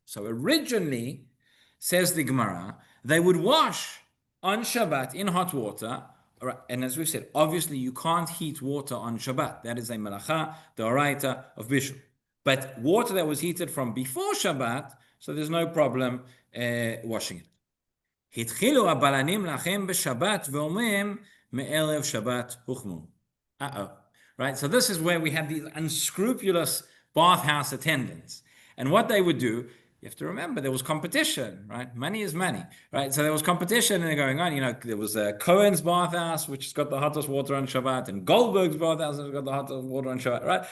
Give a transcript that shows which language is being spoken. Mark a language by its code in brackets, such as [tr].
[en] So originally, says the Gemara, they would wash on Shabbat in hot water. And as we've said, obviously you can't heat water on Shabbat. That is a melacha, the oraita of Bishul. But water that was heated from before Shabbat, so there's no problem washing it. [he] התחילו הבלנים לכם בשבת ואומרים מערב שבת הוחמו. [en] Right, so this is where we have these unscrupulous bathhouse attendants. And what they would do, you have to remember, there was competition, right? Money is money, right? So there was competition and going on. There was Cohen's bathhouse, which has got the hottest water on Shabbat, and Goldberg's bathhouse has got the hottest water on Shabbat, right?